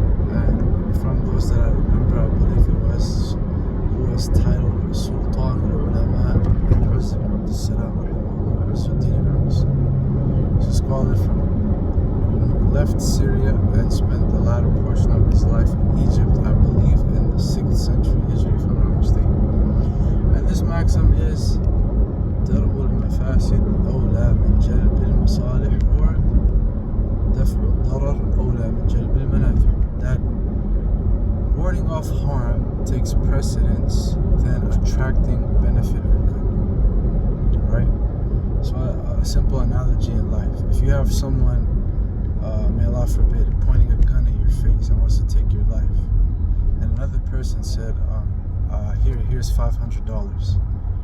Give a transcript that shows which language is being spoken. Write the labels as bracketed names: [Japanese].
[English] And from those that I remember, I believe it was who was titled Sultan al-Ulama al-Uzz ibn Abdul Salam rahimahullah, Izzuddin ibn Abdul Salam. He's a scholar who left Syria and spent the latter portion of his life in Egypt, I believe in the 6th century Hijri, if I'm not mistaken. And this maxim is [Arabic] درء المفاسد أولى من جلب المصالح, or دفع الضرر أولى من جلب المنافع. [English] That warding off harm takes precedence than attracting benefit or good. Right? So a simple analogy in life: if you have someone, may Allah forbid, pointing a gun at your face and wants to take your life, and another person said, here's $500.